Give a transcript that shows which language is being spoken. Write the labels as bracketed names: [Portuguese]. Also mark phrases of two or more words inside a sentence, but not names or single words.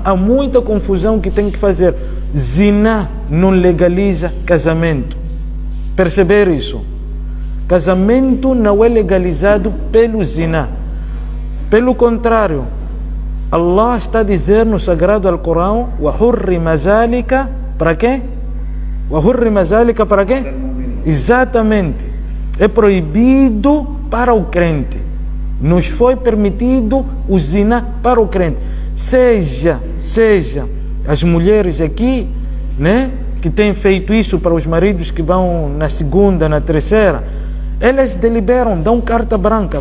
[Portuguese] Há muita confusão que tem que fazer. Zina não legaliza casamento. Perceber isso? Casamento não é legalizado pelo zina. Pelo contrário, Allah está a dizer no Sagrado Alcorão: [Arabic] وَحُرِّمَ ذَلِكَ [Portuguese] para quê? [Arabic] وَحُرِّمَ ذَلِكَ [Portuguese] para quê? Exatamente. É proibido para o crente. Nos foi permitido o zina para o crente. Seja as mulheres aqui, né, que têm feito isso para os maridos que vão na segunda, na terceira, elas deliberam, dão carta branca.